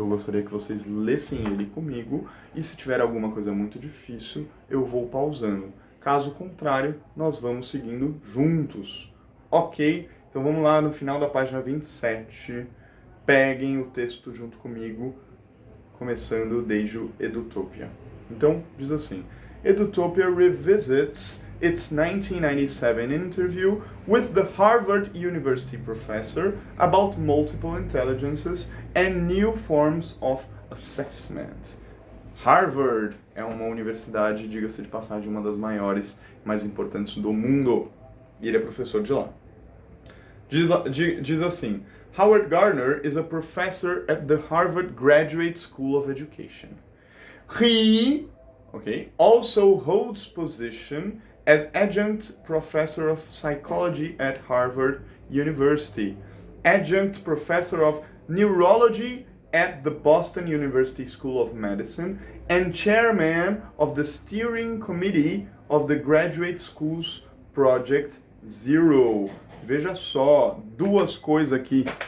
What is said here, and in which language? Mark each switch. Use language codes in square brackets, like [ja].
[pt] Eu gostaria que vocês lessem ele comigo e se tiver alguma coisa muito difícil, eu vou pausando. Caso contrário, nós vamos seguindo juntos. Ok? Então vamos lá no final da página 27. Peguem o texto junto comigo, começando desde o Edutopia. Então, diz assim: [en] Edutopia revisits its 1997 interview with the Harvard University professor about multiple intelligences and new forms of assessment. [pt] Harvard é uma universidade, diga-se de passagem, uma das maiores, mais importantes do mundo. E ele é professor de lá. Diz assim: [en] Howard Gardner is a professor at the Harvard Graduate School of Education. He also holds position as adjunct professor of psychology at Harvard University, adjunct professor of neurology at the Boston University School of Medicine, and chairman of the steering committee of the Graduate Schools Project Zero. [pt] Veja só, duas coisas aqui.